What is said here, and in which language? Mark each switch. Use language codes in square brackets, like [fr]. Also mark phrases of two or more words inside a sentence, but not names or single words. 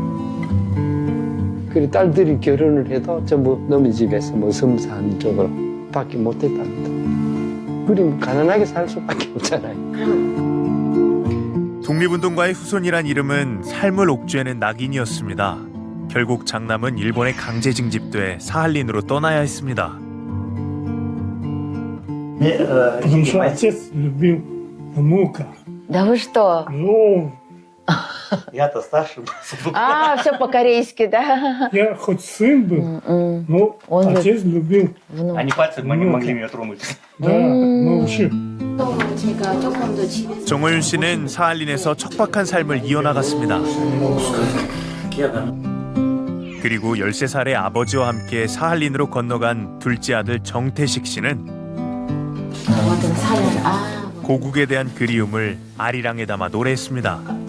[ko] 그리고 딸들이 결혼을 해도 전부 너희 집에서 뭐 섬산 쪽으로 밖에 못 했답니다. 그럼 가난하게 살 수밖에 없잖아요. 독립운동가의 후손이란 이름은 삶을 옥죄는 낙인이었습니다. 결국 장남은 일본에 강제 징집돼 사할린으로 떠나야 했습니다. [ru] Потому что отец любил внука. Да вы что? Ну, Я-то старший. А, все по-корейски, да? я хоть сын был, но Он отец любил. внук. Они пальцем не могли меня тронуть. Да, мы вообще [ko] 운동은 제가 조금 더 집에서 정호윤 씨는 사할린에서 척박한 삶을 이어나갔습니다. 그리고 13살의 아버지와 함께 사할린으로 건너간 둘째 아들 정태식 씨는 모든 사연 고국에 대한 그리움을 아리랑에 담아 노래했습니다.